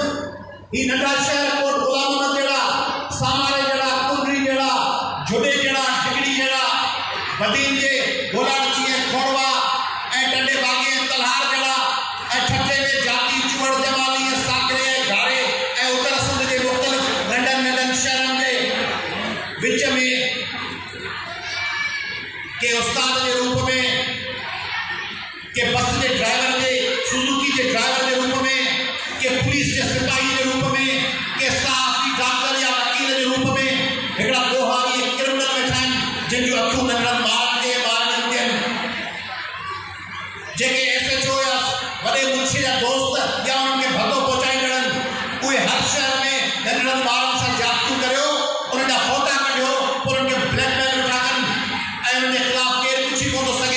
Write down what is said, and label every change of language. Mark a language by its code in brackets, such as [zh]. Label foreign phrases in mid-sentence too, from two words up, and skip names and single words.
[sd] ही नंढा शहर कोट गुलाम अहमद जहिड़ा सामारे जहिड़ा कुंडरी जहिड़ा जुडे जहिड़ा टिकड़ी जहिड़ा बदीन जे गोलाची ऐं खोड़वा ऐं डंडे बागी ऐं तलहार जहिड़ा ऐं ठठे में जाती चुअड़ जमाली ऐं साकरे ऐं घारे ऐं उत्तर सिंध जे मुख़्तलिफ़ नंढनि शहरनि जे विच में के उस्ताद जे रूप में के बस जे ड्राइवर जे सुजुकी जे ड्राइवर जे रूप में के पुलिस जे सिपाही जे रूप में के सहाफ़ी डॉक्टर या वकील जे रूप में हिकिड़ा दोहारी क्रिमिनल वेठा आहिनि जिन जूं अखियूं नंढड़नि ॿारनि ते ॿारनि थियनि जेके SHO या वॾे मुंशी जा दोस्त या उन्हनि खे भॻो पहुचाईंदड़नि उहे हर शहर में नंढड़नि ॿारनि सां जातियूं करियो उन्हनि जा फ़ोटा कढियो पोइ उन्हनि खे ब्लैकमेल वेठा कनि ऐं उन्हनि जे ख़िलाफ़ केरु पुछी कोन थो सघे।